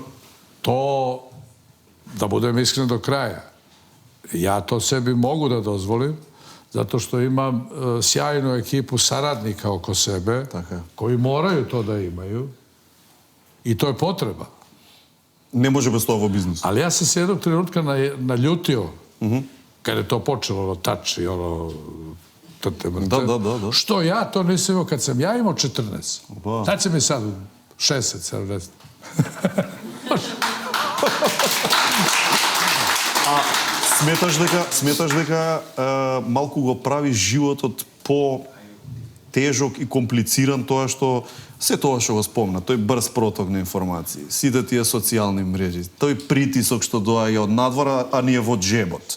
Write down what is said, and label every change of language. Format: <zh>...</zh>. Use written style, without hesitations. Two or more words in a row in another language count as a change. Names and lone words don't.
<sr>To, da budem iskren do kraja, ja to sebi mogu da dozvolim, zato što imam sjajnu ekipu saradnika oko sebe, koji moraju to da imaju i to je potreba. Ne može bez toga biznis. Ali ja sam se jednog trenutka naljutio kada je to počelo, ono tač i ono tete mrte. Da. Što ja to nisam imao kad sam ja imao 14. Sad će mi sad 60, 70.</sr> <mk>А сметаш дека малку го прави животот по тежок и комплициран тоа што се тоа што го спомна, тој брз проток на информации, сите тие социјални мрежи, тој притисок што доаѓа од надвора, а ние во джебот.</mk>